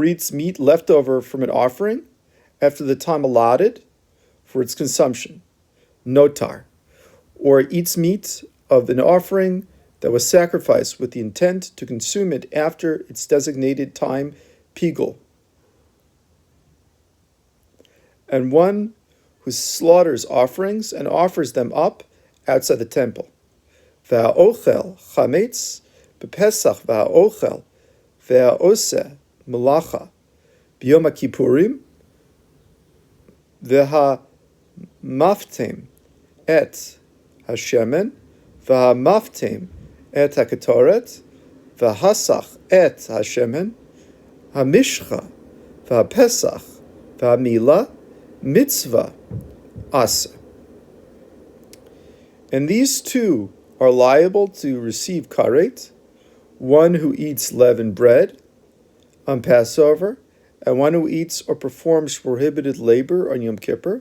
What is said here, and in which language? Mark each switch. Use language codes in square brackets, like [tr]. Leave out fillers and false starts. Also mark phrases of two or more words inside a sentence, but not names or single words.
[en] eats meat left over from an offering after the time allotted for its consumption, notar, or eats meat of an offering that was sacrificed with the intent to consume it after its designated time, pigul, and one who slaughters offerings and offers them up outside the temple. [he] והאוכל חמץ בפסח והאוכל והעושה מלאכה ביום הכיפורים, והמפטם את השמן, והמפטם את הקטורת, והסך את השמן, המשחה, והפסח, והמילה, מצוה, עשה. [en] And these two are liable to receive karet, one who eats leavened bread on Passover, and one who eats or performs prohibited labor on Yom Kippur.